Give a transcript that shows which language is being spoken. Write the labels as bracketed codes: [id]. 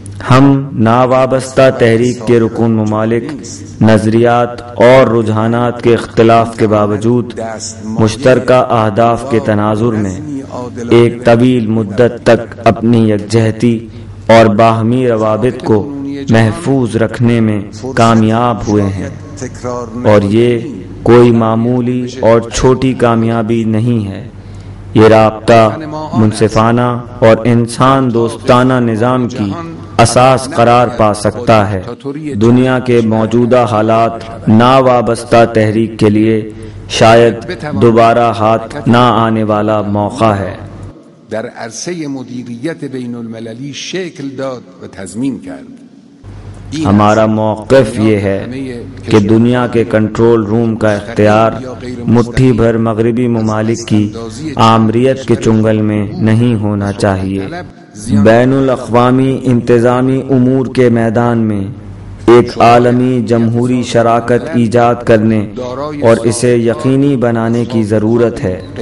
[ur] ہم ناوابستہ تحریک کے رکن ممالک نظریات اور رجحانات کے اختلاف کے باوجود مشترکہ اہداف کے تناظر میں ایک طویل مدت تک اپنی یکجہتی اور باہمی روابط کو محفوظ رکھنے میں کامیاب ہوئے ہیں، اور یہ کوئی معمولی اور چھوٹی کامیابی نہیں ہے۔ یہ رابطہ منصفانہ اور انسان دوستانہ نظام کی اساس قرار پا سکتا ہے۔ دنیا کے موجودہ حالات ناوابستہ تحریک کے لیے شاید دوبارہ ہاتھ نہ آنے والا موقع ہے۔ [fa] در عرصه مدیریت بین المللی شکل داد و تضمین کرد۔ [ur] ہمارا موقف یہ ہے کہ دنیا کے کنٹرول روم کا اختیار مٹھی بھر مغربی ممالک کی آمریت کے چنگل میں نہیں ہونا چاہیے۔ بین الاقوامی انتظامی امور کے میدان میں ایک عالمی جمہوری شراکت ایجاد کرنے اور اسے یقینی بنانے کی ضرورت ہے۔